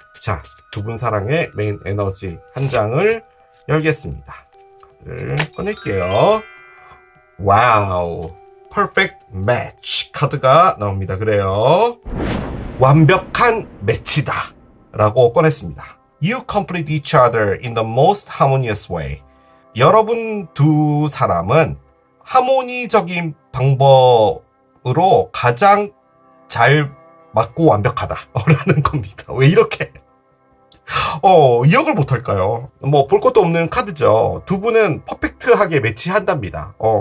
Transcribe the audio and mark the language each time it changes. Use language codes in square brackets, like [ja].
[ko] 자, 두 분 사랑의 메인 에너지 한 장을 열겠습니다. 카드를 꺼낼게요. 와우, 퍼펙트 매치 카드가 나옵니다. 그래요. 완벽한 매치다 라고 꺼냈습니다. [en] You complete each other in the most harmonious way. [ko] 여러분 두 사람은 하모니적인 방법으로 가장 잘 맞고 완벽하다 라는 겁니다. 왜 이렇게 이역을 못할까요? 뭐 볼 것도 없는 카드죠. 두 분은 퍼펙트하게 매치한답니다.